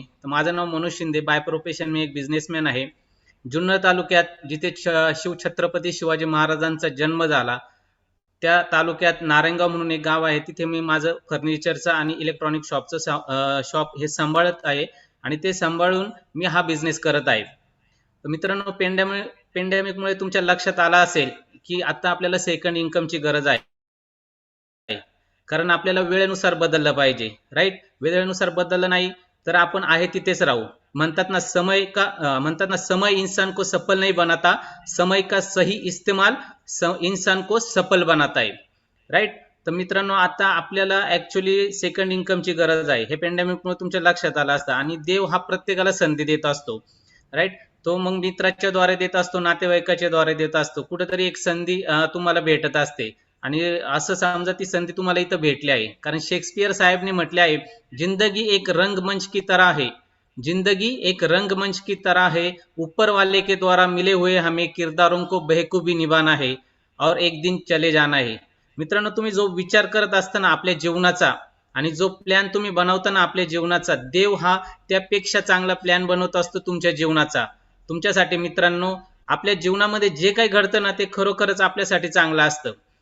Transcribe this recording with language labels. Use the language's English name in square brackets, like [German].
[Marathi] तर माझं नाव Manoj Shinde. By profession मी एक बिझनेसमॅन आहे. जुन्नर तालुक्यात जिथे शिवछत्रपती शिवाजी महाराजांचा जन्म झाला त्या तालुक्यात नारायणगाव म्हणून एक गाव आहे, तिथे मी माझं फर्निचरचं आणि इलेक्ट्रॉनिक शॉपचं शॉप हे सांभाळत आहे आणि ते सांभाळून मी हा बिझनेस करत आहे. तर मित्रांनो, पेंडेमिकमुळे तुमच्या लक्षात आलं असेल की आता आपल्याला सेकंड इन्कमची गरज आहे, कारण आपल्याला वेळेनुसार बदललं पाहिजे. राईट, वेळेनुसार बदललं नाही तर आपण आहे तिथेच राहू. म्हणतात ना, [Hindi] समय इंसान को सफल नहीं बनाता, समय का सही इस्तेमाल इंसान को सफल बनाता है. [Marathi] राईट. तर मित्रांनो, आता आपल्याला ऍक्च्युली सेकंड इन्कमची गरज आहे. हे पेंडेमिकमुळे तुमच्या लक्षात आलं असतं आणि देव हा प्रत्येकाला संधी देत असतो. राईट, तो मग मित्राच्या द्वारे देत असतो, नातेवाईकाच्या द्वारे देत असतो, कुठेतरी एक संधी तुम्हाला भेटत असते आणि असं समजा ती संधी तुम्हाला इथं भेटली आहे. कारण शेक्सपियर साहेबने म्हटले आहे, [Hindi] जिंदगी एक रंगमंच की तरह है, जिंदगी एक रंगमंच की तरह है, ऊपर वाले के द्वारा मिले हुए हमें किरदारों को बखूबी निभाना है. और एक दिन चले जाना है. [Marathi] मित्रांनो, तुम्ही जो विचार करत असताना आपल्या जीवनाचा आणि जो प्लॅन तुम्ही बनवताना आपल्या जीवनाचा, देव हा त्यापेक्षा चांगला प्लॅन बनवत असतो तुमच्या जीवनाचा तुमच्यासाठी. मित्रांनो, आपल्या जीवनामध्ये जे काही घडतं ना ते खरोखरच आपल्यासाठी चांगलं असतं.